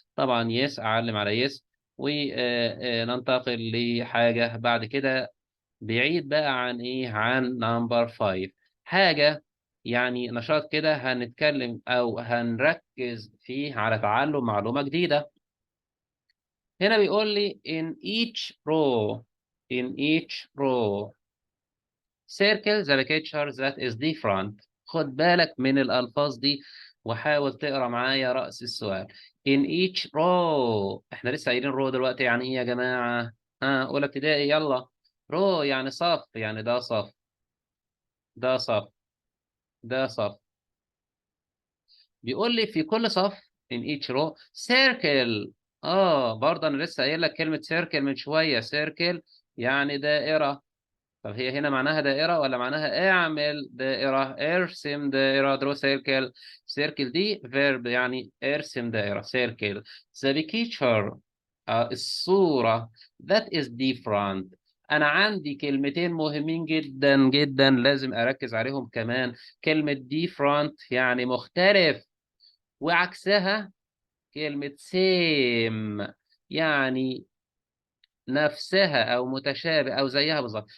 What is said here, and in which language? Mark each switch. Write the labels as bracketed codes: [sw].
[ar] طبعا يس، اعلم على يس وننتقل لحاجة بعد كده. بعيد بقى عن ايه؟ عن نمبر 5. حاجة يعني نشاط كده هنتكلم او هنركز فيه على تعلم معلومة جديدة. هنا بيقول لي [en] in each row. in each row circle the picture that is different. [ar] خد بالك من الألفاظ دي وحاول تقرأ معايا رأس السؤال. [en] in each row. [ar] احنا لسه قايلين row دلوقتي يعني ايه يا جماعة؟ أولى ابتدائي، يلا. row يعني صف، يعني ده صف، ده صف، ده صف. بيقول لي في كل صف [en] in each row circle. [ar] برضه انا لسه قايل لك كلمة circle من شوية. circle يعني دائرة. طب هي هنا معناها دائرة ولا معناها اعمل دائرة؟ ارسم دائرة، [en] draw circle. [ar] circle دي verb يعني ارسم دائرة circle. [en] the picture الصورة that is different. [ar] أنا عندي كلمتين مهمين جدا جدا لازم أركز عليهم كمان. كلمة different يعني مختلف، وعكسها كلمة same يعني نفسها او متشابه او زيها بالظبط.